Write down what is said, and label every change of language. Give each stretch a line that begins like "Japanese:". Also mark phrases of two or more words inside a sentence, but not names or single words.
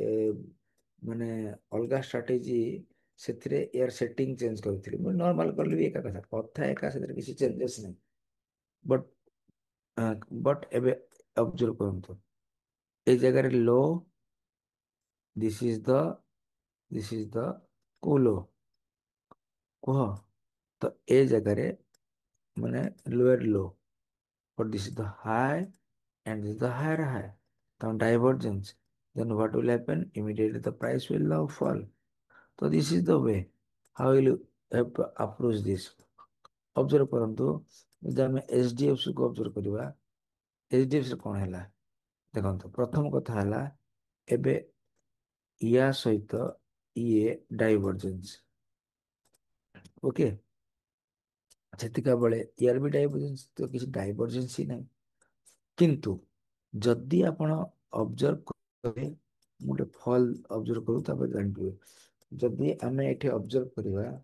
Odia: ମାନେ ଅଲଗା ଷ୍ଟ୍ରାଟେଜି, ସେଥିରେ
English: air setting change
Odia: କରିଥିଲି, ମୁଁ ନର୍ମାଲ କଲି ବି ଏକା କଥା କଥା ଏକା, ସେଥିରେ କିଛି ଚେଞ୍ଜେସ୍ ନାହିଁ,
English: but but
Odia: ଏବେ ଅବଜର୍ଭ କରନ୍ତୁ ଏଇ ଜାଗାରେ लो,
English: this is the this is the
Odia: କୋଉ लो କୁହ, ତ ଏ ଜାଗାରେ ମାନେ
English: lower low, but this is the high and this is the higher high. Now divergence. Then what will happen? Immediately the price will now fall. So this is the way. How will you have to approach this?
Odia: Observe କରନ୍ତୁ, ଯଦି ଆମେ HDFC କୁ observe କରିବା, HDFC ରେ କଣ ହେଲା ଦେଖନ୍ତୁ, ପ୍ରଥମ କଥା ହେଲା ଏବେ ୟା ସହିତ ଇଏ ଡାଇଭରଜେନ୍ସ, ଓକେ, ସେତିକା ବେଳେ ୟାର ବି ଡାଇଭରଜେନ୍ସ, ତ କିଛି ଡାଇଭରଜେନ୍ସ ହିଁ ନାହିଁ, କିନ୍ତୁ ଯଦି ଆପଣ ଅବଜର୍ଭ କରିବେ, ମୁଁ ଗୋଟେ ଫଲ୍ ଅବଜର୍ଭ କରୁ ତାପରେ ଜାଣିପାରିବେ, ଯଦି ଆମେ ଏଠି ଅବଜର୍ଭ କରିବା,